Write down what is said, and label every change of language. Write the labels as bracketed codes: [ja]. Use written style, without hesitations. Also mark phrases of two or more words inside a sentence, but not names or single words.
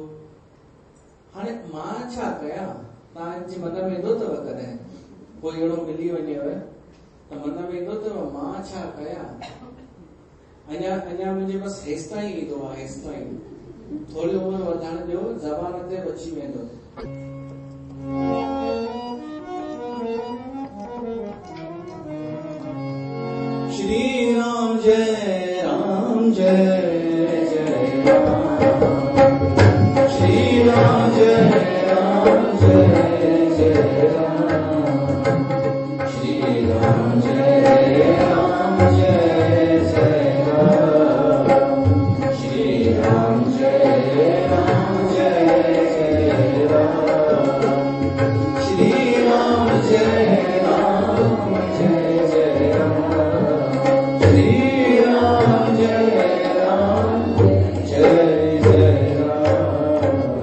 [sd] हाणे मां छा कयां? तव्हांजे मन में ईंदो अथव कॾहिं कोई अहिड़ो मिली वञेव त मन में ईंदो अथव मां छा कयां? अञा मुंहिंजे बसि हेसि ताईं ईंदो आहे, हेसि ताईं। थोरी उमिरि वधण ॾियो, ज़बान ते बची वेंदो। [hi] श्री राम जय राम जय जय राम, श्री राम जय राम जय जय राम, श्री राम जय राम जय जय राम, श्री राम जय राम जय जय राम, श्री राम जय राम जय जय राम, श्री राम जय राम जय जय राम।